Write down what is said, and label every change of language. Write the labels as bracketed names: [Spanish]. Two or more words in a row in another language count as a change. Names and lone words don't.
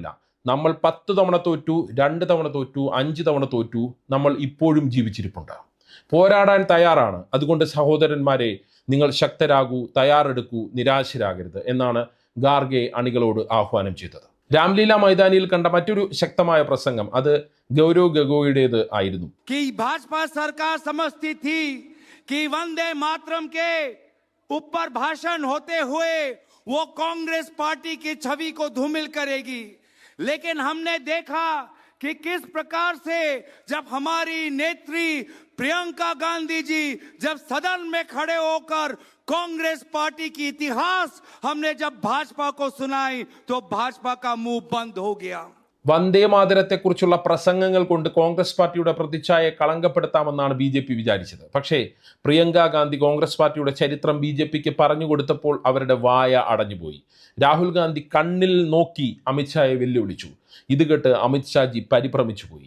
[Malayalam] നമ്മൾ 10 തവണ തോറ്റു, 2 തവണ തോറ്റു, 5 തവണ തോറ്റു, നമ്മൾ ഇപ്പോഴും ജീവിച്ചിരിപ്പുണ്ട്. പോരാടാൻ തയ്യാറാണ്. അതുകൊണ്ട് സഹോദരന്മാരെ, നിങ്ങൾ ശക്തരാകൂ, തയ്യാറെടുക്കൂ, നിരാശരാകരുത് എന്നാണ് ഖാർഗെ അണികളോട് ആഹ്വാനം ചെയ്തത്. രാംലീല മൈതാനിയിൽ കണ്ട മറ്റൊരു ശക്തമായ പ്രസംഗം അത് ഗൗരവ് ഗഗോയിയുടേത് ആയിരുന്നു. [Hindi] भाजपा सरकार समझती थी कि वंदे मातरम के ऊपर भाषण होते हुए वो कांग्रेस पार्टी की छवि को धूमिल करेगी, लेकिन हमने देखा कि किस प्रकार से जब हमारी नेत्री प्रियंका गांधी जी जब सदन में खड़े होकर कांग्रेस पार्टी की इतिहास हमने जब भाजपा को सुनाई तो भाजपा का मुंह बंद हो गया. [Malayalam] വന്ദേ മാതരത്തെക്കുറിച്ചുള്ള പ്രസംഗങ്ങൾ കൊണ്ട് കോൺഗ്രസ് പാർട്ടിയുടെ പ്രതിച്ഛായയെ കളങ്കപ്പെടുത്താമെന്നാണ് BJP വിചാരിച്ചത്. പക്ഷേ പ്രിയങ്ക ഗാന്ധി കോൺഗ്രസ് പാർട്ടിയുടെ ചരിത്രം BJPക്ക് പറഞ്ഞു കൊടുത്തപ്പോൾ അവരുടെ വായ അടഞ്ഞുപോയി. രാഹുൽ ഗാന്ധി കണ്ണിൽ നോക്കി അമിത്ഷായെ വെല്ലുവിളിച്ചു. ഇത് കേട്ട് അമിത്ഷാജി പരിഭ്രമിച്ചുപോയി.